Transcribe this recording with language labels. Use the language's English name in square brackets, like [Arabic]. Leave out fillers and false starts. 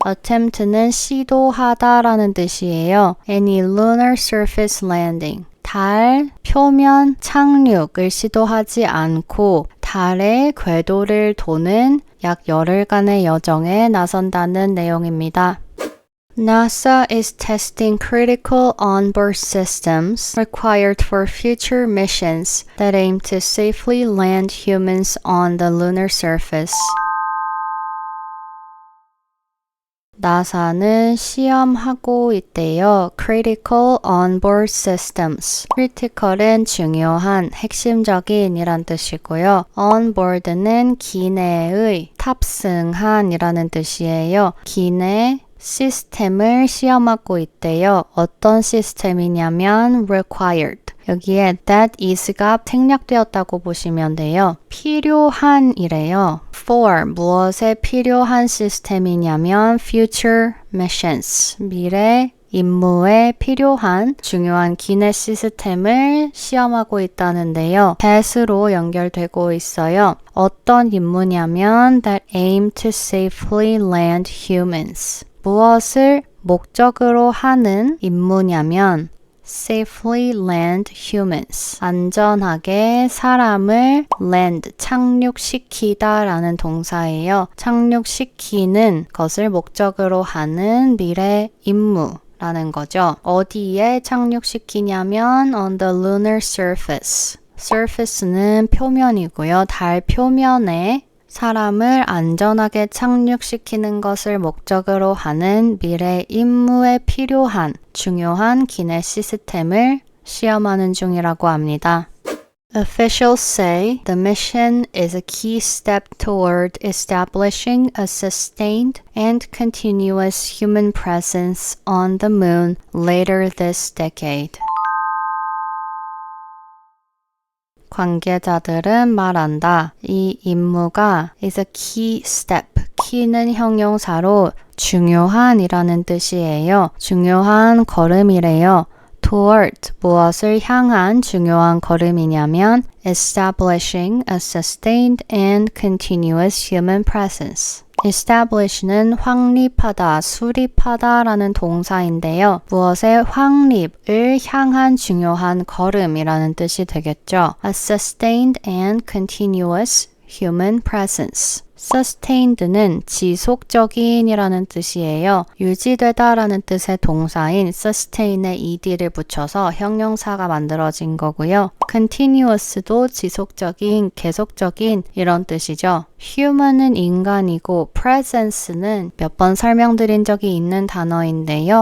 [Korean] attempt는 시도하다 라는 뜻이에요. [English] any lunar surface landing. [Korean] 달 표면 착륙을 시도하지 않고 달의 궤도를 도는 약 열흘간의 여정에 나선다는 내용입니다. [English] NASA is testing critical onboard systems required for future missions that aim to safely land humans on the lunar surface. [Korean] 나사는 시험하고 있대요. [English] Critical onboard systems. [Korean] critical은 중요한, 핵심적인 이란 뜻이고요. onboard는 기내의, 탑승한 이라는 뜻이에요. 기내 시스템을 시험하고 있대요. 어떤 시스템이냐면 required. 여기에 [English] that is [Korean] 가 생략되었다고 보시면 돼요. 필요한이래요. for 무엇에 필요한 시스템이냐면 [English] future missions. [Korean] 미래 임무에 필요한 중요한 기내 시스템을 시험하고 있다는데요. that으로 연결되고 있어요. 어떤 임무냐면 [English] that aim to safely land humans. [Korean] 무엇을 목적으로 하는 임무냐면 [English] safely land humans. [Korean] 안전하게 사람을 land, 착륙시키다 라는 동사예요. 착륙시키는 것을 목적으로 하는 미래 임무라는 거죠. 어디에 착륙시키냐면 [English] on the lunar surface. [Korean] surface는 표면이고요. 달 표면에 사람을 안전하게 착륙시키는 것을 목적으로 하는 미래 임무에 필요한 중요한 기내 시스템을 시험하는 중이라고 합니다. [English] Officials say the mission is a key step toward establishing a sustained and continuous human presence on the moon later this decade. [Korean] 관계자들은 말한다. 이 임무가 [English] is a key step. [Korean] key는 형용사로 중요한 이라는 뜻이에요. 중요한 걸음이래요. [English] toward [Korean] 무엇을 향한 중요한 걸음이냐면 [English] establishing a sustained and continuous human presence. [Korean] establish는 확립하다, 수립하다 라는 동사인데요. 무엇의 확립을 향한 중요한 걸음이라는 뜻이 되겠죠. [English] A sustained and continuous human presence. [Korean] sustained는 지속적인이라는 뜻이에요. 유지되다라는 뜻의 동사인 sustain에 ed를 붙여서 형용사가 만들어진 거고요. continuous도 지속적인, 계속적인 이런 뜻이죠. human은 인간이고 presence는 몇 번 설명드린 적이 있는 단어인데요.